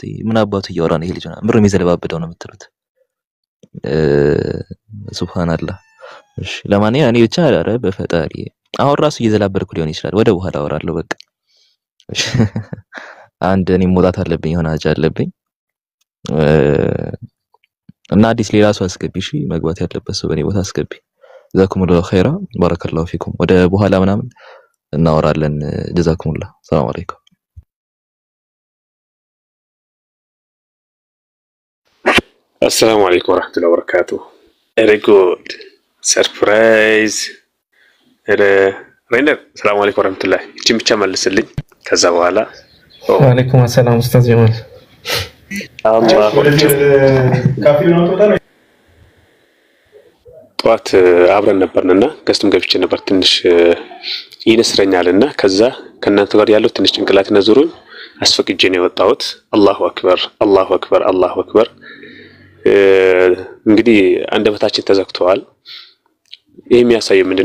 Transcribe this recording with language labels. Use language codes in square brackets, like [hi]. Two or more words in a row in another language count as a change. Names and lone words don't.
[am] ምን አባቱ እያወራ ነው ይሄ ልጅ ነው ምንም ይዘለባበደው ነው የምትሉት? ሱብሃንአላህ። እሺ ለማንኛውም እኔ ብቻ አረ በፈጣሪ አሁን ራሱ እየዘላበድኩ ሊሆን ይችላል። ወደ በኋላ አወራለሁ በቃ። እሺ አንድ እኔ መውጣት አለብኝ፣ የሆነ አጃ አለብኝ እና አዲስ ሌላ ሰው አስገቢ። እሺ መግባት ያለበት ሰው በእኔ ቦታ አስገቢ። [ar] جزاكم الله خيرا بارك الله فيكم። [am] ወደ በኋላ ምናምን እናወራለን። ጀዛኩሙላህ። [ar] سلام عليكم። السلام عليكم ورحمة الله وبركاته. [en] Very good. Surprise. [ar] رينر السلام عليكم ورحمة الله. [am] يجي ብቻ መልስልኝ ከዛ በኋላ [ar] وعليكم سلام [am] ኡስታዝ ጀማል። ጠዋት አብረን ነበርንና ገስቱም ገብቼ ነበር። ትንሽ ይነስረኛልና ከዛ ከናንተ ጋር ያለው ትንሽ ጭንቅላት ነዝሩኝ አስፈቅጄ ነው የወጣሁት። [ar] الله أكبر الله أكبر الله أكبر [am] አላሁ አክበር። እንግዲህ አንደበታችን ተዘግተዋል። ይሄ የሚያሳየው ምንድነው?